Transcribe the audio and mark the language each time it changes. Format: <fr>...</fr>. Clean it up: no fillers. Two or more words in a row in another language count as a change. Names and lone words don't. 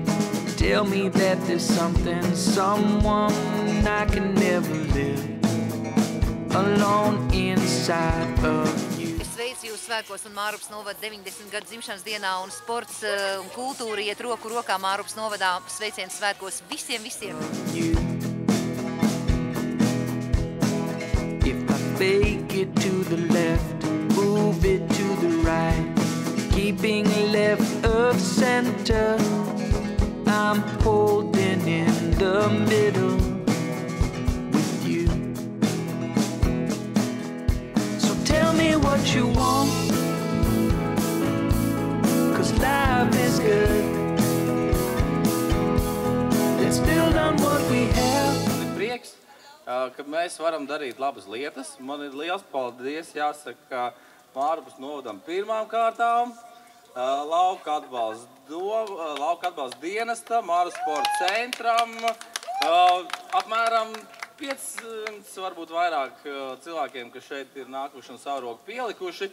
<en>Tell me that there's something, someone I can never live alone inside of you.</en> <lv>Es sveicu jūs svētkos un Mārupas novada 90 gadu dzimšanas dienā, un sports un kultūra iet roku rokā Mārupas novadā. Sveiciens svētkos visiem, visiem!</lv> <en>If I fake it to the left, move it to the right, keeping left of center, I'm holding in the middle with you. So tell me what you want, 'cause life is good. Let's build on what we have.</en> <lv>Prieks, ka mēs varam darīt labas lietas. Man ir liels paldies, jāsaka, Mārupas novadam pirmām kārtām, lauka atbalsta dienestam, Māru sporta centram, apmēram 500, varbūt vairāk cilvēkiem, kas šeit ir nākuši un savu roku pielikuši.</lv>